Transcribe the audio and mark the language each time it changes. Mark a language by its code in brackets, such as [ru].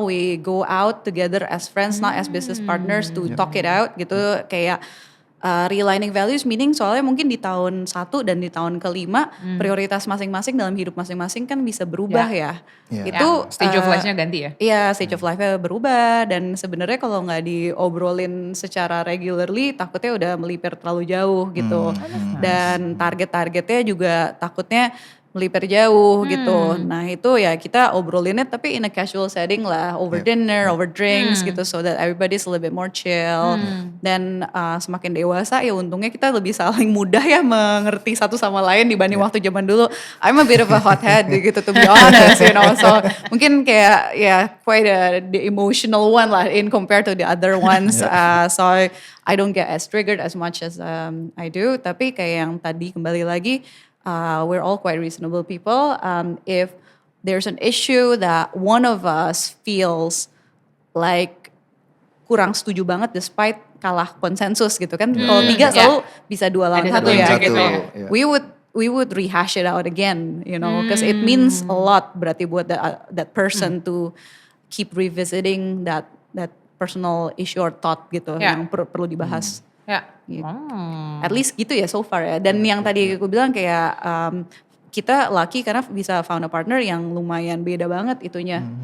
[en] We go out together as friends, not as business partners to talk it out gitu. [id] Kayak [en] realigning values meaning [id] soalnya mungkin di tahun 1 dan di tahun kelima prioritas masing-masing dalam hidup masing-masing kan bisa berubah ya. Itu stage of life-nya ganti ya? Iya, stage of life-nya berubah dan sebenarnya kalau nggak diobrolin secara regularly takutnya udah melipir terlalu jauh gitu. Dan target-targetnya juga takutnya melipir jauh gitu. Nah itu ya kita obrolinnya tapi [en] in a casual setting [id] lah. [en] Over dinner, over drinks gitu. So that everybody's a little bit more chill. [id] Dan semakin dewasa ya untungnya kita lebih saling mudah ya mengerti satu sama lain dibanding waktu zaman dulu. [en] I'm a bit of a hothead gitu to be honest, you know. So mungkin kayak quite the emotional one lah in compared to the other ones. So I don't get as triggered as much as I do. [id] Tapi kayak yang tadi kembali lagi, [en] we're all quite reasonable people. If there's an issue that one of us feels like [id] kurang setuju banget [en] despite [id] kalah konsensus gitu kan. Kalau 3 selalu bisa 2 lawan 1 ya. Gitu ya. [en] We would rehash it out again, you know, because it means a lot [id] berarti buat [en] that person to keep revisiting that personal issue or thought gitu yang perlu dibahas. [id] Gitu. At least gitu ya so far ya. Dan yang tadi aku bilang kayak kita lucky karena bisa [en] found a partner [id] yang lumayan beda banget itunya.